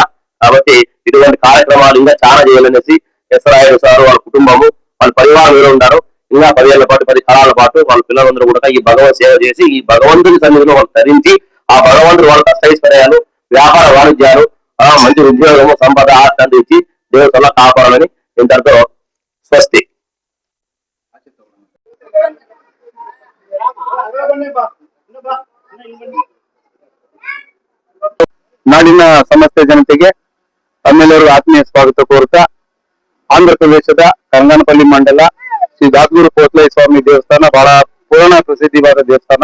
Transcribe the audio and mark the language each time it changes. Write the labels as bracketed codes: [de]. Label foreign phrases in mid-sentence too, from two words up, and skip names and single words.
[te] కాబట్టి ఇటువంటి కార్యక్రమాలు ఇంకా చాలా చేయాలనేసి ఎస్రాయుడు సార్ వాళ్ళ కుటుంబము వాళ్ళ పరివారం మీద ఉంటారు. ఇంకా 10 ఏళ్ల పాటు 10 కాలాల పాటు వాళ్ళ పిల్లలందరూ కూడా ఈ భగవత్ సేవ చేసి ఈ భగవంతుని సన్నిధిలో వాళ్ళు ధరించి ఆ భగవంతుడు వాళ్ళ కష్టైశ్వర్యాలు వ్యాపార వాణిజ్యాలు మంచి ఉద్యోగము సంపద ఆస్తి అందించి దేవతల్లో కాపాడాలని ఇంతటితో స్వస్తి. [kn] ನಾಡಿನ ಸಮಸ್ತ ಜನತೆಗೆ ತಮ್ಮೆಲ್ಲರಿಗೂ ಆತ್ಮೀಯ ಸ್ವಾಗತ ಕೋರುತ್ತಾ ಆಂಧ್ರ ಪ್ರದೇಶದ ಕಂಗನಪಲ್ಲಿ ಮಂಡಲ ಶ್ರೀ ದಾಸಗುರು ಪೋತಲಯ್ಯ ಸ್ವಾಮಿ ದೇವಸ್ಥಾನ ಬಹಳ ಪುರಾಣ ಪ್ರಸಿದ್ಧಿವಾದ ದೇವಸ್ಥಾನ.